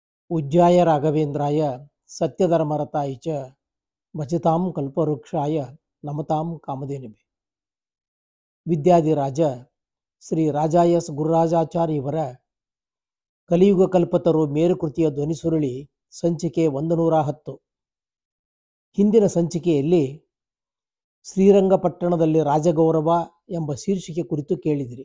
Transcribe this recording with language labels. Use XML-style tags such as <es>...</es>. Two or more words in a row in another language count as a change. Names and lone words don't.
<sa>पूज्याय राघवेंद्राय सत्यधर्मरताय च भजतां कल्पवृक्षाय नमतां कामधेनुवे.</sa> <kn>ವಿದ್ಯಾಧಿರಾಜ ಶ್ರೀ ರಾಜ ಎಸ್ ಗುರುರಾಜಾಚಾರ್ಯ ಇವರ ಕಲಿಯುಗ ಕಲ್ಪತರು ಮೇರುಕೃತಿಯ ಧ್ವನಿಸುರುಳಿ ಸಂಚಿಕೆ 110. ಹಿಂದಿನ ಸಂಚಿಕೆಯಲ್ಲಿ ಶ್ರೀರಂಗಪಟ್ಟಣದಲ್ಲಿ ರಾಜಗೌರವ ಎಂಬ ಶೀರ್ಷಿಕೆ ಕುರಿತು ಕೇಳಿದಿರಿ.</kn>